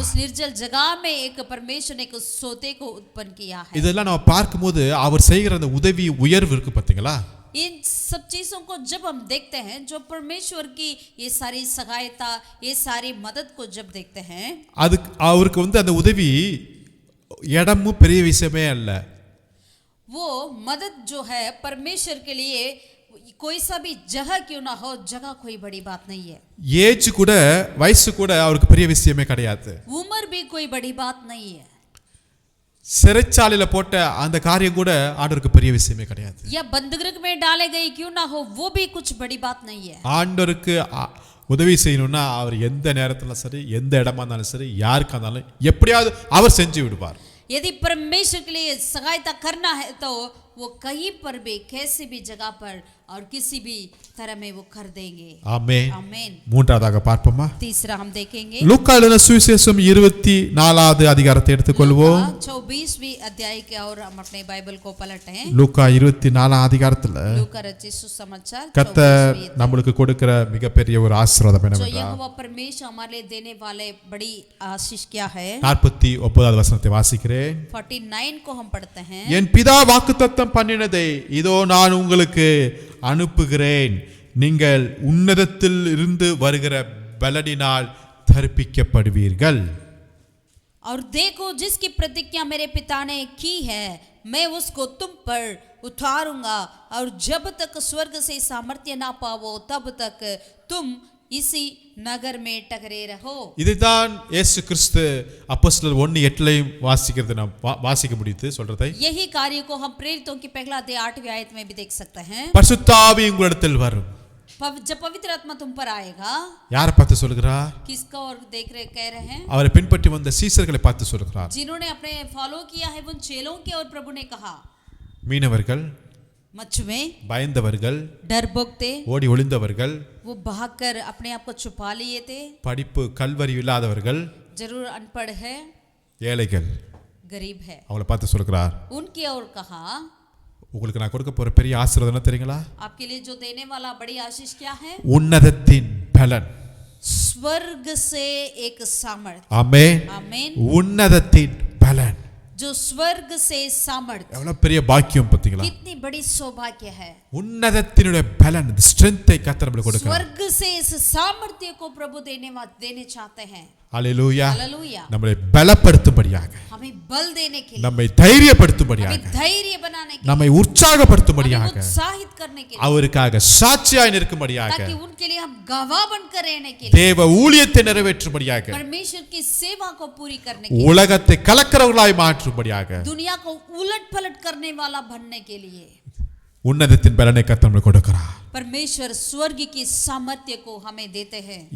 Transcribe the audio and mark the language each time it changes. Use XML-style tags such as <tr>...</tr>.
<hi>उस निर्जल जगह में एक परमेश्वर ने एक सोते को उत्पन्न किया है.</hi> <ta>இதெல்லாம் நம்ம பார்க்கும்போது அவர் செய்கிற அந்த உதவி உயர்வு இருக்கு பாத்தீங்களா?</ta> <hi>इन सब चीजों को जब हम देखते हैं, जो परमेश्वर की ये सारी सहायता, ये सारी मदद को जब देखते हैं,</hi> <ta>அதுக்கு அவருக்கு அந்த உதவி இடமும் பெரிய விஷயமே அல்ல.</ta> <hi>वो मदद जो है परमेश्वर के लिए कोई सा भी जगह क्यों ना हो, जगह कोई बड़ी बात नहीं है.</hi> <ta>ஏஜ் கூட வயசு கூட அவருக்கு பெரிய விஷயமே கிடையாது.</ta> <hi>उम्र भी कोई बड़ी बात नहीं है.</hi> <ta>சிறைச்சாலையில போட்ட அந்த காரியம் கூட ஆண்டவருக்கு பெரிய விஷயமே கிடையாது.</ta> <hi>या बंदगृह में डाले गए क्यों ना हो, वो भी कुछ बड़ी बात नहीं है.</hi> <ta>ஆண்டவருக்கு உதவி செய்யணும்னா அவர் எந்த நேரத்துல சரி, எந்த இடமா இருந்தாலும் சரி, யாருக்கா இருந்தாலும் எப்படியாவது அவர் செஞ்சு விடுவார்.</ta> <hi>यदि परमेश्वर के लिए सहायता करना है तो वो कहीं पर भी, कैसी भी जगह पर और किसी भी तरह में वो कर देंगे.</hi> <ta>ஆமென்.</ta> <hi>आमीन.</hi> <ta>மூன்றாவதாக பார்ப்போமா?</ta> <hi>तीसरा हम देखेंगे</hi> <ta>லூக்கா எழுதின சுவிசேஷம் 24வது அதிகாரத்தை எடுத்துக்கொள்வோம்.</ta> <hi>24वीं अध्याय के और हम अपने बाइबल को पलटें.</hi> <ta>லூக்கா 24 அதிகாரத்துல</ta> <hi>लूका रचित सुसमाचार</hi> <ta>கர்த்தர்</ta> <hi>24वीं</hi> <ta>நம்மளுக்கு கொடுக்கிற மிகப்பெரிய ஒரு ஆசீர்வாதம்</ta> <hi>जो</hi> <ta>என்னவென்றால்,</ta> <hi>यहोवा परमेश्वर हमारे लिए देने वाले बड़ी आशीष क्या है.</hi> <ta>49வது வசனத்தை வாசிக்கிறேன்.</ta> <hi>49 को हम पढ़ते हैं.</hi> <ta>என் பிதா வாக்குத்தத்தம் பண்ணினதை இதோ நான் உங்களுக்கு அனுப்புகிறேன், நீங்கள் உன்னதத்தில் இருந்து வருகிற பலனினால் தரிப்பிக்கப்படுவீர்கள்.</ta> <hi>और देखो जिसकी प्रतिज्ञा मेरे पिता ने की है, मैं उसको तुम पर उतारूंगा, और जब तक स्वर्ग से सामर्थ्य ना पावो तब तक तुम इसी नगर में टकरे रहो।</hi> <ta>இதுதான் இயேசு கிறிஸ்து அப்போஸ்தலர் 1:8 வாசிக்கிறது நாம் வாசிக்க முடியுது சொல்றதை.</ta> <hi>यही कार्य को हम प्रेरितों की पहला अध्याय 8वीं आयत में भी देख सकते हैं।</hi> <ta>பரிசுத்த ஆவி உங்களிடத்தில் வரும்.</ta> <hi>जब पवित्र आत्मा तुम पर आएगा,</hi> <ta>யாரை பார்த்து சொல்கிறார்?</ta> <hi>किसका और कह रहे हैं?</hi> <ta>அவரை பின்பற்றி வந்த சீசர்களை பார்த்து சொல்கிறார்.</ta> <hi>जिन्होंने अपने फॉलो किया है उन चेलों के, और प्रभु ने कहा</hi> <ta>மீனவர்கள்,</ta> <hi>मछुए,</hi> <ta>பயந்தவர்கள்,</ta> <hi>डरपोक थे,</hi> <ta>ஓடி ஒளிந்தவர்கள்,</ta> <hi>वो भागकर अपने आप को छुपा लिए थे,</hi> <ta>படிப்பு கல்வரி இல்லாதவர்கள்,</ta> <hi>जरूर अनपढ़ है,</hi> <ta>ஏழைகள்,</ta> <hi>गरीब है,</hi> <ta>அவளை பார்த்து சொல்கிறார்.</ta> <hi>उनकी और कहा</hi> <ta>உங்களுக்கு நான் கொடுக்க போற பெரிய ஆசீர்வாதம் என்ன தெரியுங்களா?</ta> <hi>आपके लिए जो देने वाला बड़ी आशीष क्या है?</hi> <ta>உன்னதத்தின் பலன்.</ta> <hi>स्वर्ग से एक सामर्थ।</hi> <ta>ஆமென்.</ta> <hi>आमीन।</hi> <ta>உன்னதத்தின் பலன்.</ta> <hi>जो स्वर्ग से सामर्थ,</hi> <ta>எவ்வளவு பெரிய பாக்கியம் பாத்தீங்களா?</ta> <hi>कितनी बड़ी सौभाग्य है।</hi> <ta>உன்னதத்தினுடைய பலன், ஸ்ட்ரெngthை கர்த்தர் நமக்கு கொடுக்கிறார்.</ta> <hi>स्वर्ग से इस सामर्थ्य को प्रभु देने चाहते हैं।</hi> <ta>ஹalleluya.</ta> <hi>हालेलुया।</hi> <ta>நம்மை பலப்படுத்தும்படியாக,</ta> <hi>हमें बल देने के लिए,</hi> <ta>நம்மை தைரியப்படுத்தும்படியாக,</ta> <hi>हमें धैर्य बनाने के लिए,</hi> <ta>நம்மை உற்சாகப்படுத்தும்படியாக,</ta> <hi>हमें उत्साहित करने के लिए,</hi> <ta>அவருக்காக சாட்சியாய் நிற்கும்படியாக,</ta> <hi>ताकि उनके लिए हम गवाह बनकर रहने के लिए,</hi> <ta>தேவ ஊழியத்தை நிறைவேற்றும்படியாக,</ta> <hi>परमेश्वर की सेवा को पूरी करने के लिए,</hi> <ta>உலகத்தை கலக்கிறவர்களாய் மாற்றும்படியாக,</ta> <hi>दुनिया को उलट पलट करने वाला बनने के लिए</hi> <ta>உன்னதத்தின் பலனை கர்த்தர் நமக்கு கொடுக்கிறார்.</ta> <hi>परमेश्वर स्वर्ग की सामर्थ्य को हमें देते हैं,</hi>